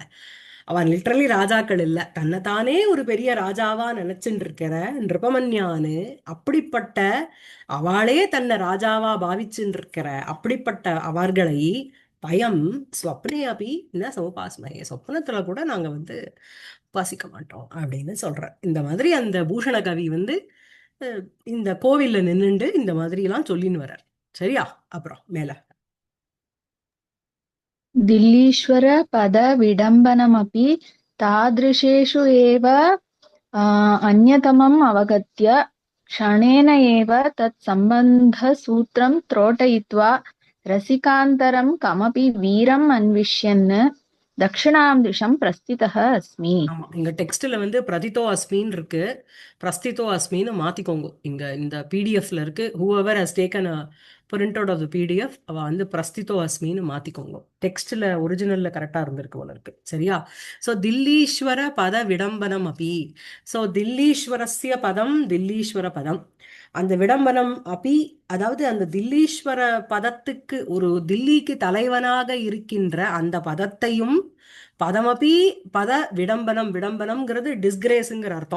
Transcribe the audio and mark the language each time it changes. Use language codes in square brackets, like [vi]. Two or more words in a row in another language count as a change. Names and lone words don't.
[ta] அவன் லிட்டரலி ராஜாக்கள் இல்ல, தன்னைத்தானே ஒரு பெரிய ராஜாவா நினைச்சுட்டு இருக்கிற நிருபமன்யானு, அப்படிப்பட்ட அவளே தன்னை ராஜாவா பாவிச்சுட்டு இருக்கிற அப்படிப்பட்ட அவர்களை [sa] वयं स्वप्ने अपि न समुपास्महे, [ta] சொப்னத்துல கூட நாங்க வந்து உபாசிக்க மாட்டோம் அப்படின்னு சொல்ற. இந்த மாதிரி அந்த பூஷண கவி வந்து இந்த கோவில்ல நின்னுண்டு இந்த மாதிரி எல்லாம் சொல்லின்னு வர்றார், சரியா? அப்புறம் மேல [sa] दिल्लीश्वर पदविडम्बनमपि तादृशेषु एव अन्यतमम् अवगत्य क्षणेन एव तत्सम्बन्धसूत्रं त्रोटयित्वा रसिकान्तरं कमपि वीरम् अन्विष्यन् दक्षिणां दिशं प्रस्थितः अस्मि. [ta] ஆமா இங்க டெக்ஸ்ட்ல வந்து [sa] प्रतितो अस्मि [ta] இருக்கு, [sa] प्रस्थितो अस्मि [ta] மாத்திக்கோங்க. இங்க இந்த பிடிஎஃப்ல இருக்கு. [en] whoever has taken a print out of the PDF [ta] அவ வந்து [sa] प्रस्थितो अस्मि [en] மாத்திக்கோங்க. [ta] டெக்ஸ்ட்ல ஒரிஜினல்ல கரெக்டா இருந்திருக்கு போல இருக்கு. சரியா? சோ [sa] दिल्लीश्वर पद विडम्बनम् अपि. சோ दिल्लीश्वरस्य पदम् दिल्लीश्वर पदम्. [ta] அந்த [sa] विडम्बनम् अपि, [ta] அதாவது அந்த தில்லீஸ்வர பதத்துக்கு ஒரு தில்லிக்கு தலைவனாக இருக்கின்ற அந்த பதத்தையும், [sa] पदमपि पद विडम्बनम्, [ta] விடம்பனம்ங்கிறது டிஸ்கிரேஸுங்கிற அர்த்தம்.